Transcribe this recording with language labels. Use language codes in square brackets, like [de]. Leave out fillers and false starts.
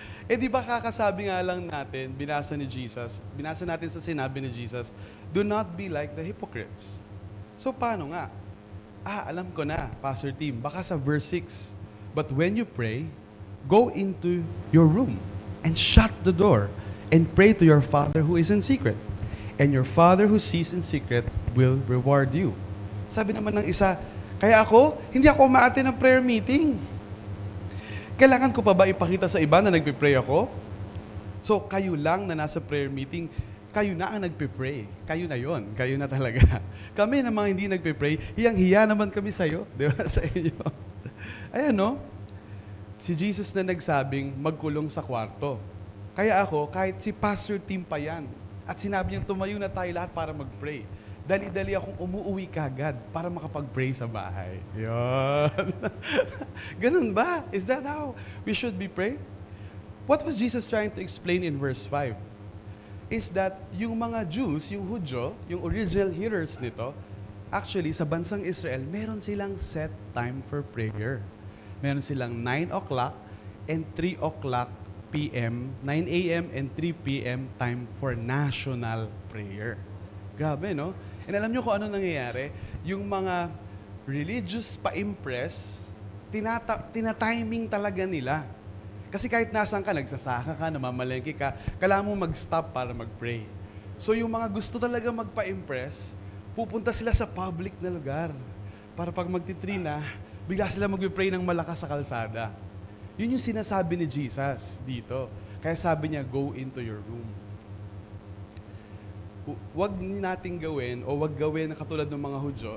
[tl] Di ba kakasabi nga lang natin, binasa natin sa sinabi ni Jesus, [en] do not be like the hypocrites. [tl] So paano nga? Alam ko na, [en] Pastor Tim, baka sa verse 6, but when you pray, go into your room and shut the door and pray to your Father who is in secret. And your Father who sees in secret will reward you. [tl] Sabi naman ng isa, kaya hindi ako umaattend ng prayer meeting. Kailangan ko pa ba ipakita sa iba na nagpe-pray ako? So, kayo lang na nasa prayer meeting, kayo na ang nagpe-pray. Kayo na yon, kayo na talaga. Kami na mga hindi nagpe-pray, hiyang-hiya naman kami sa'yo, di ba, sa inyo. Ayan, no? Si Jesus na nagsabing magkulong sa kwarto. Kaya kahit si Pastor Tim pa yan, at sinabi niyang tumayo na tayo lahat para mag-pray. Dali-dali akong umuwi kagad para makapag-pray sa bahay. Yun. Ganun ba? [en] Is that how we should be praying? What was Jesus trying to explain in verse 5? [tl] Is that yung mga Jews, yung Hudyo, yung original hearers nito, actually sa bansang Israel, meron silang [en] set time for prayer. [tl] Meron silang [en] 9 o'clock and 3 o'clock p.m., 9 a.m. and 3 p.m. time for national prayer. [tl] Grabe, no? And alam nyo kung ano nangyayari? Yung mga religious pa-impress, tina-timing talaga nila. Kasi kahit nasan ka, nagsasaka ka, namamalengke ka, kailangan mo mag-stop para mag-pray. So yung mga gusto talaga magpa-impress, pupunta sila sa public na lugar. Para pag magtitrina, bigla sila mag-pray ng malakas sa kalsada. Yun yung sinasabi ni Jesus dito. Kaya sabi niya, [en] go into your room. [tl] Wag nating gawin o wag gawin na katulad ng mga Hudyo.